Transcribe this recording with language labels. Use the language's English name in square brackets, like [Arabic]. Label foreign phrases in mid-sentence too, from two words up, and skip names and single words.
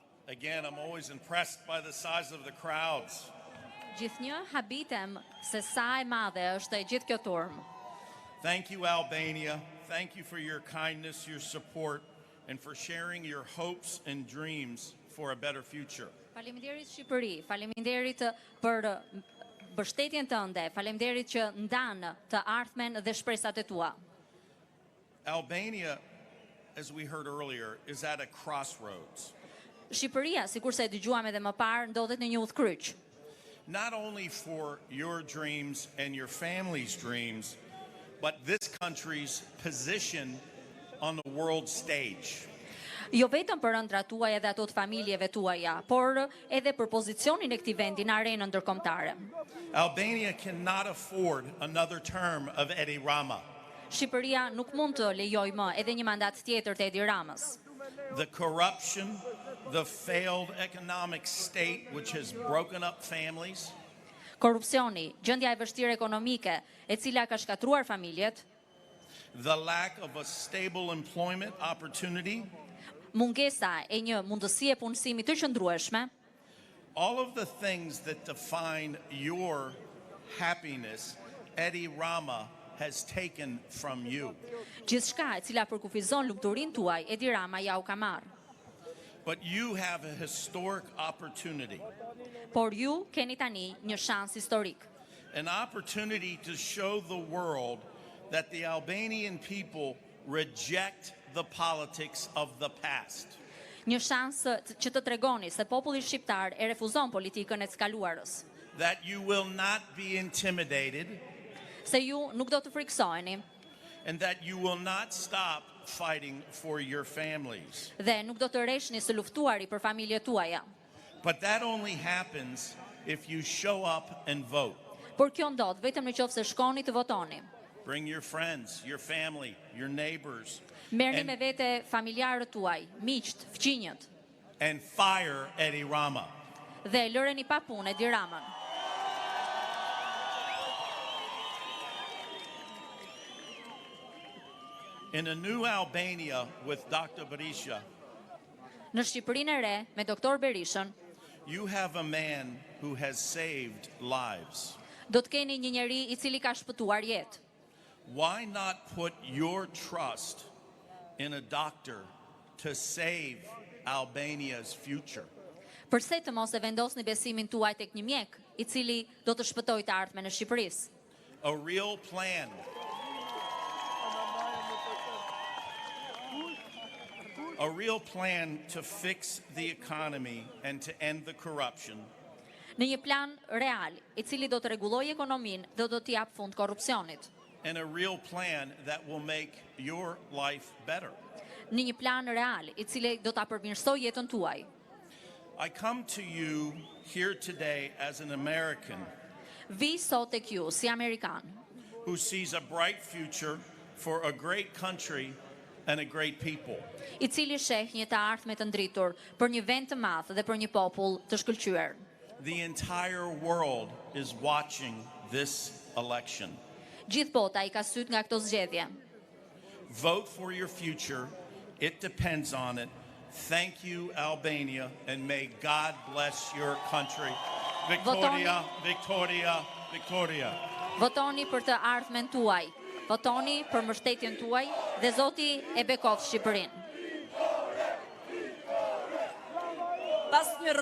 [English] Again, I'm always impressed by the size of the crowds. [Albanian] Gjithnjë habitem se sa e madhe është e gjithë kjo turmë. [English] Thank you, Albania. Thank you for your kindness, your support, and for sharing your hopes and dreams for a better future. [Albanian] Faleminderit Shqipëri, faleminderit për mbështetjen tënde, faleminderit që ndan të ardhmen dhe shpresat e tua. [English] Albania, as we heard earlier, is at a crossroads. [Albanian] Shqipëria, sikurse e dëgjuam edhe më parë, ndodhet në një udhkryq. [English] Not only for your dreams and your family's dreams, but this country's position on the world stage. [Albanian] Jo vetëm për ëndrat tuaja dhe ato të familjeve tuaja, por edhe për pozicionin e këtij vendi në arenën ndërkombëtare. [English] Albania cannot afford another term of Edi Rama. [Albanian] Shqipëria nuk mund të lejojë më edhe një mandat tjetër të Edi Ramës. [English] The corruption, the failed economic state which has broken up families, [Albanian] Korrupsioni, gjendja e vështirë ekonomike, e cila ka shkatruar familjet, [English] the lack of a stable employment opportunity, [Albanian] mungesa e një mundësie punësimi të qëndrueshme, [English] all of the things that define your happiness, Edi Rama has taken from you. [Albanian] Gjithçka e cila përkufizon lumturinë tuaj, Edi Rama ja u ka marrë. [English] But you have a historic opportunity, [Albanian] Por ju keni tani një shans historik. [English] an opportunity to show the world that the Albanian people reject the politics of the past. [Albanian] Një shans që të tregoni se populli shqiptar e refuzon politikën e ckaluarës, [English] That you will not be intimidated, [Albanian] se ju nuk do të friksoheni [English] and that you will not stop fighting for your families. [Albanian] dhe nuk do të rreshni së luftuari për familjet tuaja. [English] But that only happens if you show up and vote. [Albanian] Por kjo ndodh vetëm nëse shkoni të votoni. [English] Bring your friends, your family, your neighbors, [Albanian] Merrni and, me vete familjarët tuaj, miqt, fëmijët [English] and fire Edi Rama. [Albanian] dhe lëreni pa punë Edi Ramën. [English] In a new Albania with Dr. Berisha, [Albanian] Në Shqipërinë e re me Doktor Berishën, [English] you have a man who has saved lives. [Albanian] do të keni një njeri i cili ka shpëtuar jetë. [English] Why not put your trust in a doctor to save Albania's future? [Albanian] Përse të mos e vendosni besimin tuaj tek një mjek i cili do të shpëtojë të ardhmen e Shqipërisë? [English] A real plan. A real plan to fix the economy and to end the corruption. [Albanian] Në një plan real, i cili do të rregullojë ekonominë dhe do të jap fund korrupsionit. [English] And a real plan that will make your life better. [Albanian] Në një plan real, i cili do ta përmirësojë jetën tuaj. [English] I come to you here today as an American [Albanian] Vi sot tek ju si amerikan, [English] who sees a bright future for a great country and a great people. [Albanian] i cili sheh një të ardhme të ndritur për një vend të madh dhe për një popull të shkëlqyer. [English] The entire world is watching this election. [Albanian] Gjithë bota i ka syt nga këto zgjedhje. [English] Vote for your future. It depends on it. Thank you, Albania, and may God bless your country. Victoria, Victoria, Victoria. [Albanian] Votoni për të ardhmen tuaj. Votoni për mbështetjen tuaj dhe Zoti e bekoft Shqipërinë. Pas një